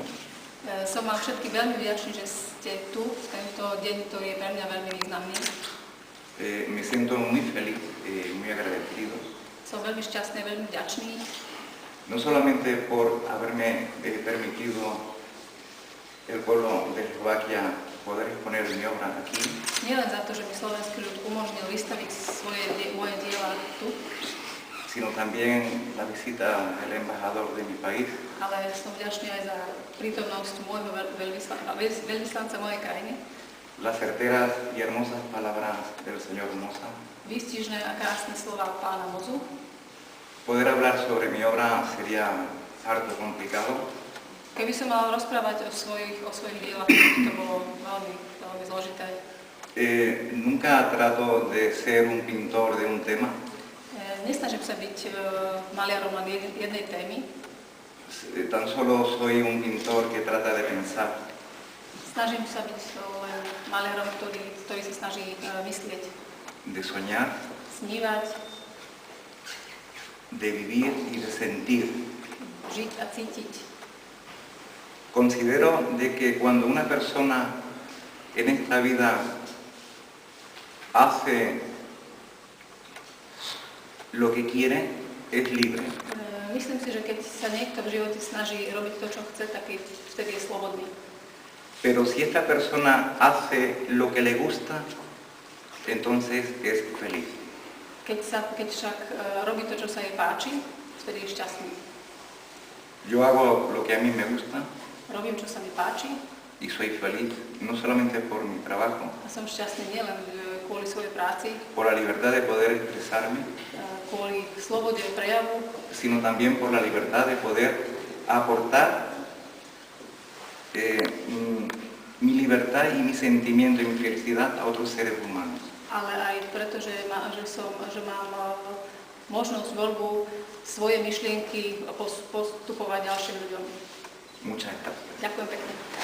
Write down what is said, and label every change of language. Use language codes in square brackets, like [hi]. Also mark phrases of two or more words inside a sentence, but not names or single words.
[sk] Som vám všetky veľmi vďačný, že ste tu v tento deň, ktorý je pre mňa veľmi významný. [es] Me siento muy feliz, muy agradecido, [sk] Som veľmi šťastný, veľmi vďačný. [es] no solamente por haberme permitido el pueblo de Eslovaquia poder exponer mi obra aquí, [sk] Nielen za to, že mi slovenský ľud umožnil vystaviť moje diela tu, [es] sino también la visita del embajador de mi país, [sk] ale som vďačný aj za prítomnosť môjho veľvyslanca mojej krajiny. [es] las certeras y hermosas palabras del señor Mosa. [sk] Výstižné a krásne slova pána Mozu. [es] Poder hablar sobre mi obra sería harto complicado, [sk] Keby som mal rozprávať o svojich dielach, to bolo veľmi, veľmi zložité. [es] Nunca trato de ser un pintor de un tema, [sk] Nesnažím sa byť maliarom len jednej témy. [es] tan solo soy un pintor que trata de pensar, [sk] Snažím sa byť len maliarom, ktorý sa snaží myslieť, [es] de soñar, [sk] snívať, [es] de vivir y de sentir. [sk] žiť a cítiť. [es] Considero de que cuando una persona en esta vida hace lo que quiere, es libre. [sk] Myslím si, že keď sa niekto v živote snaží robiť to, čo chce, tak vtedy je slobodný. [es] Pero si esta persona hace lo que le gusta, entonces es feliz. [sk] Keď však robí to, čo sa jej páči, vtedy je šťastný. [es] Yo hago lo que a mí me gusta [sk] Robím, čo sa mi páči [es] y soy feliz, no solamente por mi trabajo, [sk] a som šťastný nielen kvôli svojej práci, [es] por la libertad de poder expresarme, [sk] kvôli slobode prejavu, [es] sino también por la libertad de poder aportar mi libertad y mi sentimiento y mi felicidad a otros seres humanos. [sk] ale aj preto, že mám možnosť voľbu svoje myšlienky postupovať ďalším ľuďom. [es] Muchas gracias. [sk] Ďakujem pekne.